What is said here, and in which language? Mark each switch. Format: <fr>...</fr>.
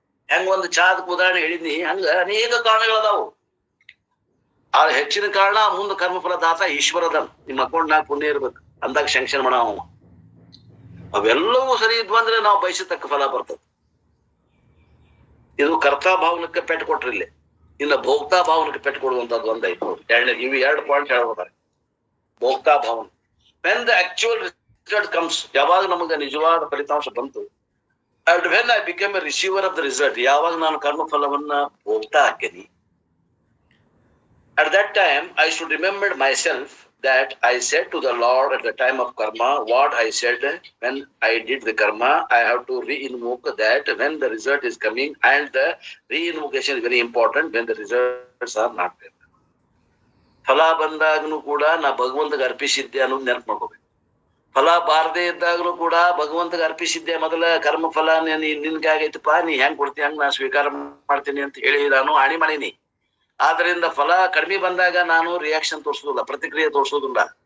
<kn>ಹೆಂಗ ಒಂದು ಚಾದಕ್ ಉದಾಹರಣೆ ಹೇಳಿದ್ನಿ, ಹಂಗ ಅನೇಕ ಕಾರಣಗಳದಾವು. ಆ ಹೆಚ್ಚಿನ ಕಾರಣ ಮುಂದೆ ಕರ್ಮಫಲ ದಾತ ಈಶ್ವರದ. ನಿಮ್ಮ ಅಕೌಂಟ್ನಾಗ ಪುಣ್ಯ ಇರ್ಬೇಕು ಅಂದಾಗ ಶಂಕ್ಷನ್ ಮಾಡ. ಅವೆಲ್ಲವೂ ಸರಿ ಇದ್ವು ಅಂದ್ರೆ ನಾವು ಬಯಸತಕ್ಕ ಫಲ ಬರ್ತದೆ. ಇದು ಕರ್ತಾ ಭಾವನಕ್ಕೆ ಪೆಟ್ಟು ಕೊಟ್ರಿಲ್ಲಿ. ಇನ್ನು ಭೋಕ್ತಾ ಭಾವನಕ್ಕೆ ಪೆಟ್ಟು ಕೊಡುವಂತದ್ದು ಒಂದೈತು. ಇವು 2 ಪಾಯಿಂಟ್ ಹೇಳ್ಬೋದಾರೆ.</kn> <en>ಭೋಕ್ತಾ ಭಾವನೆ, when the actual result comes,</en> <kn>ಯಾವಾಗ ನಮಗೆ ನಿಜವಾದ ಫಲಿತಾಂಶ ಬಂತು,</kn> <en>and when I became a receiver of the result,</en> <kn>ಯಾವಾಗ ನಾನು ಕರ್ಮ ಫಲವನ್ನ ಭೋಗ್ತಾ ಹಾಕೇನಿ,</kn> <en>at that time I should remember myself that I said to the Lord at the time of karma what I said when I did the karma. I have to re-invoke that when the result is coming, and the re-invocation is very important when the results are not there.</en> <kn>ಫಲ ಬಂದಾಗನು ಕೂಡ ನಾ ಭಗವಂತಗೆ ಅರ್ಪಿಸಿದ್ದೆ ಅನ್ನೋದು ನೆನಪು ಮಾಡ್ಕೋಬೇಕು. ಫಲ ಬಾರದೇ ಇದ್ದಾಗಲೂ ಕೂಡ ಭಗವಂತಗೆ ಅರ್ಪಿಸಿದ್ದೆ. ಮೊದಲ ಕರ್ಮ ಫಲ ನಿನ್ಗೆ ಆಗೈತಪ್ಪ, ನೀ ಹೆಂಗ್ ಕೊಡ್ತೀನಿ ಹಂಗ ನಾ ಸ್ವೀಕಾರ ಮಾಡ್ತೀನಿ ಅಂತ ಹೇಳಿ ನಾನು ಆಣಿ ಮಾಡೀನಿ. ಆದ್ರಿಂದ ಫಲ ಕಡಿಮೆ ಬಂದಾಗ ನಾನು ರಿಯಾಕ್ಷನ್ ತೋರಿಸೋದಿಲ್ಲ, ಪ್ರತಿಕ್ರಿಯೆ ತೋರಿಸೋದಿಲ್ಲ.</kn>